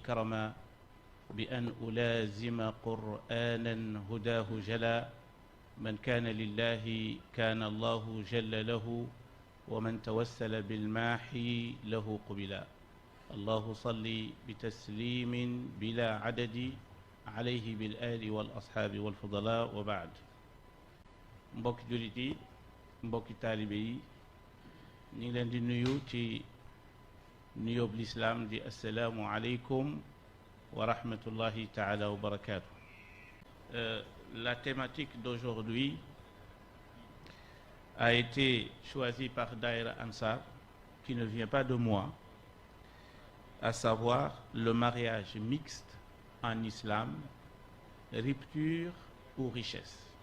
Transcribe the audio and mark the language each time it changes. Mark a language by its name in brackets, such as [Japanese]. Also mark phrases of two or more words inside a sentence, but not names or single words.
[Arabic] كرما بأن ألازم قرآنا هداه جلا من كان لله كان الله جل له ومن توسل بالماحي له قبلا الله صل بتسليم بلا عدد عليه بالآل والأصحاب والفضلاء وبعد [Wolof] mbokki jullit yi mbokki taalibe yi ñu ngi leen di nuyu ci nuyoob lislaam di [Arabic] السلام عليكم ورحمة الله تعالى وبركاته. [French] La thématique d'aujourd'hui a été choisie par Daïra Ansar, qui ne vient pas de moi, à savoir le mariage mixte en islam, rupture ou richesse.